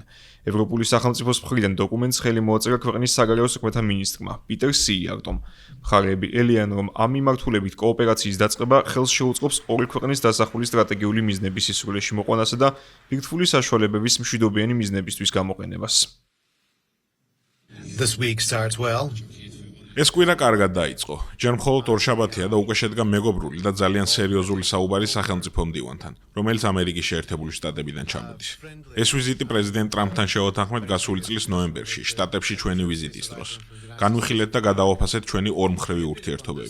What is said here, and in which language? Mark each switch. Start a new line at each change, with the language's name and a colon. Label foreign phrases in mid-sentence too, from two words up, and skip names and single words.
Georgian: ევროპული სახელმწიფოს მხრიდან დოკუმენტს ხელი მოაწერა ქვეყნის საგარეო საქმეთა მინისტრმა პიტერ სიიარტომ. მხარეები ელიან, რომ ამ მიმართულებით კოოპერაციის დაწყება ხელს შეუწყობს ორი ქვეყნის დასახული სტრატეგიული მიზნების სისრულეში მოყვანასა და ბირთვული საშუალებების მშვიდობიანი მიზნებისთვის გამოყენებას.
English: This week starts well.
Georgian: ეს კვირა კარგად დაიწყო. ჯერ მხოლოდ ორშაბათია და უკვე შედგა მეგობრული და ძალიან სერიოზული საუბარი სახელმწიფო მდივანთან, რომელიც ამერიკის შეერთებული შტატებიდან ჩამოდის. ეს ვიზიტი პრეზიდენტ ტრამპთან შევათანხმეთ გასული წლის ნოემბერში, შტატებში ჩვენი ვიზიტის დროს. განვიხილეთ და გადავაფასეთ ჩვენი ორმხრივი ურთიერთობები.